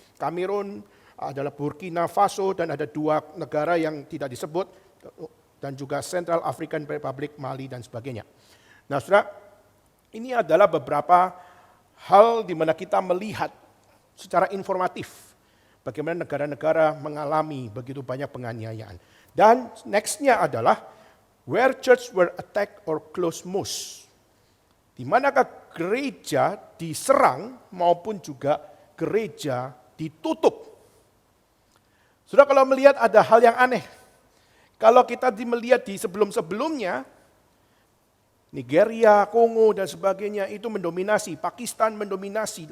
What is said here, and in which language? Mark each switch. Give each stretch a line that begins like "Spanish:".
Indonesian: Kamerun, adalah Burkina Faso, dan ada 2 negara yang tidak disebut, dan juga Central African Republic, Mali, dan sebagainya. Nah, saudara, ini adalah beberapa hal di mana kita melihat secara informatif bagaimana negara-negara mengalami begitu banyak penganiayaan. Dan next-nya adalah
English: where church were attacked or closed most.
Indonesian: Di manakah gereja diserang maupun juga gereja ditutup. Saudara, kalau melihat ada hal yang aneh. Kalau kita melihat di sebelum-sebelumnya, Nigeria, Kongo, dan sebagainya itu mendominasi, Pakistan mendominasi.